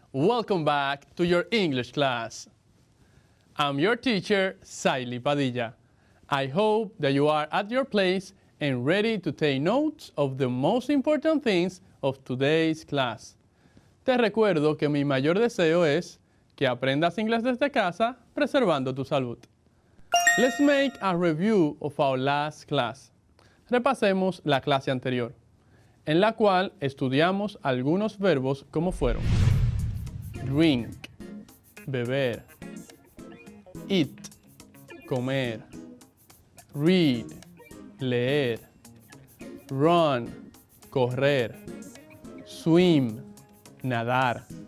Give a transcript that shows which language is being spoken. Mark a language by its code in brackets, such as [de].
[en] Welcome back to your English class. I'm your teacher, Saily Padilla. I hope that you are at your place and ready to take notes of the most important things of today's class. [es] Te recuerdo que mi mayor deseo es que aprendas inglés desde casa, preservando tu salud. [en] Let's make a review of our last class. [es] Repasemos la clase anterior, en la cual estudiamos algunos verbos como fueron drink, beber, eat, comer, read, leer, run, correr, swim, nadar.